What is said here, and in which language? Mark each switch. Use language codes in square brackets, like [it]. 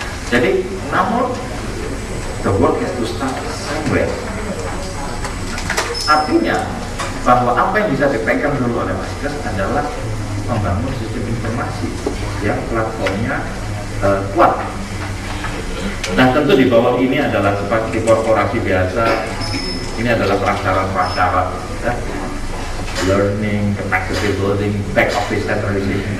[id] Jadi, namun [en] the work has to start somewhere. [id] Artinya bahwa apa yang bisa dipegang dulu oleh Askes adalah membangun sistem informasi yang platformnya kuat. Nah, tentu di bawah ini adalah seperti korporasi biasa, ini adalah prasyarat-prasyarat, ya. [en] Learning, capacity building, back office centralization.